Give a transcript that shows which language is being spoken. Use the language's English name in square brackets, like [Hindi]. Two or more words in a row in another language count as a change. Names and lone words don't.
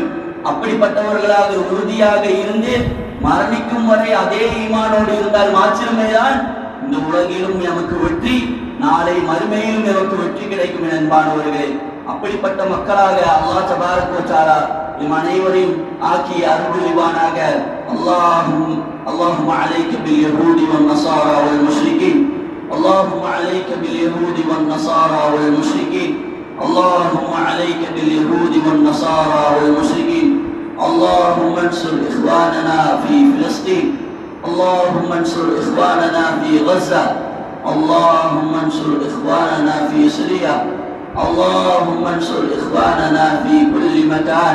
[Tamil] அப்படிப்பட்டவர்களாக உறுதியாக இருந்து மரணிக்கும் வரை அதே ஈமானோடு இருந்தால் மாத்திரமேதான் இந்த உலகிலும் நமக்கு வெற்றி, நாளை மறுமையிலும் நமக்கு வெற்றி கிடைக்கும் என்பானவர்களே. அப்படிப்பட்ட மக்களாக [Arabic] الله تبارك وتعالى [Tamil] நம் அனைவரையும் ஆக்கி அருள் புரிவானாக. [Arabic] اللهم عليك باليهود والنصارى والمشركين. اللهم عليك باليهود والنصارى والمشركين. اللهم عليك باليهود والنصارى والمشركين. اللهم انصر إخواننا في فلسطين. اللهم انصر إخواننا في غزة. اللهم انصر إخواننا في سوريا. اللهم انصر إخواننا في كل مكان.